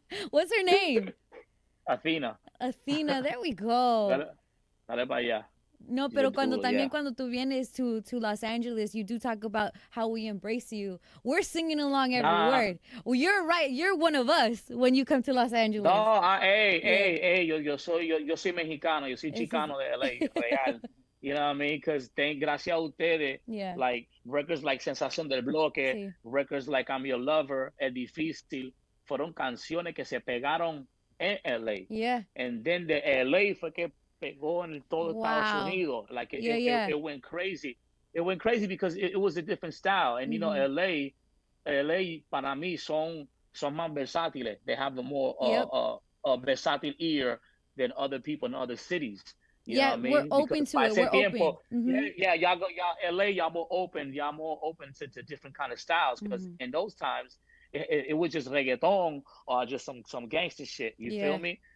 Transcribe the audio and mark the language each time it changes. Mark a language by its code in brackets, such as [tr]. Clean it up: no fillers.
[en] What's her name? Athena. Athena. There we go. [es] Dale para allá. No, pero cuando tú vienes [en] to Los Angeles, you do talk about how we embrace you. We're singing along every word. Well, you're right. You're one of us when you come to Los Angeles. [es] No, yo soy mexicano. Yo soy chicano de LA, real. [en] You know what I mean? [es] Because gracias a ustedes, [en] like records like [es] Sensación del Bloque, records like I'm Your Lover, Es Difícil, fueron canciones que se pegaron en LA. [en] Yeah. And then the [es] LA fue que pegó en todo Estados Unidos. [en] Like it went crazy. It went crazy because it was a different style. [es] And LA para mí son más versátiles. [en] They have a more versatile ear than other people in other cities. You know what I mean? We're open to it. We're open. Y'all LA, y'all more open to different kind of styles because in those times it was just reggaeton or just some gangster shit. You feel me?